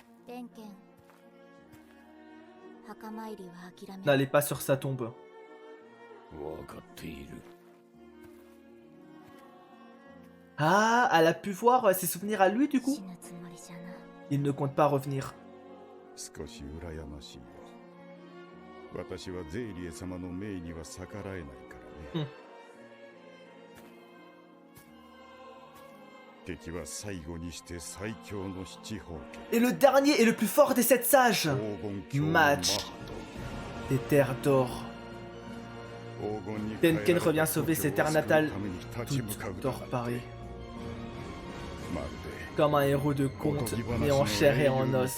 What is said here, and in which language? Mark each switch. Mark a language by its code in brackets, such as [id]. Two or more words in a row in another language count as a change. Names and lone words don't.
[fr] N'allez pas sur sa tombe. Ah, elle a pu voir ses souvenirs à lui du coup? Il ne compte pas revenir. [ja] 少し羨ましいよ。私はゼイリエ様の命には逆らえないからね。敵は最後にして最強の七宝家。 [fr] Et le dernier et le plus fort des 7 sages. Match des terres d'or. Tenken revient sauver ses terres natales, toutes d'or parées. Comme un héros de conte, mais en chair et en os.